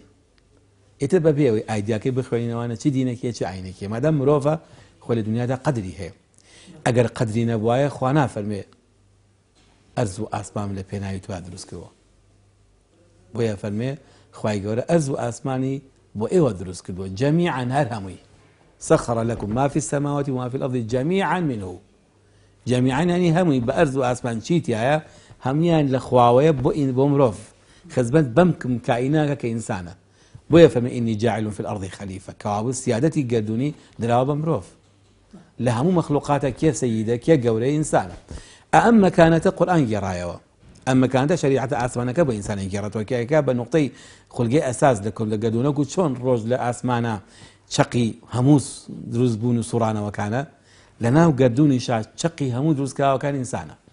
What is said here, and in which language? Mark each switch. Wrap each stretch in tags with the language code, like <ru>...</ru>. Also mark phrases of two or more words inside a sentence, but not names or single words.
<ckb>ئیتر بە پێوەی ئایدیاکەی بخوێنینەوەنە چی دینێکیە چی ئاینێکیە، مادەم مرۆڤە خۆ لە دنیادا قەدری هەیە. ئەگەر قەدری نەبوایە خوا نافەرمێ ئەرز و ئاسمان لە پێناوی توا دروست کردووە. بۆیە فەرمێ خوای گەورە ئەرز و ئاسمانی بۆ ئێوە دروست کردووە جەمیعاً هەر هەمووی.</ckb> <ar>سەخەڕە لەکم ما فی السەماوات وما فی الأرض جەمیعاً منه.</ar> <ckb>جەمیعاً یعنی هەمووی بە ئەرز و ئاسمان چیتیایە هەمویان لە خواوەیە بۆ مرۆڤ خزمەت بەم کائیناکە کە ئینسانە. بۆیە فەرمێ</ckb> <ar>ئینی جاعل فی الأرض خەلیفە،</ar> <ckb>کەوابوو سیادەتی گەردوونی دراوە بە مرۆڤ. لە هەموو مەخلوقاتە کێ سەییدە کێ گەورەی ئینسانە. ئەم مەکانەتە قورئان گێڕایەوە، ئەم مەکانەتە شەریعەتە ئاسمانەکە بە ئینسانی گێڕێتەوە کە بە نوقتەی خولگەی ئەساس لە گەردوونەک و چۆن ڕۆژ لە ئاسمانە چەقی هەموو دروست بوون و سوڕانەوەکانە، لە ناو گەردوونیشا چەقی هەموو دروستکراوەکان ئینسانە.</ckb>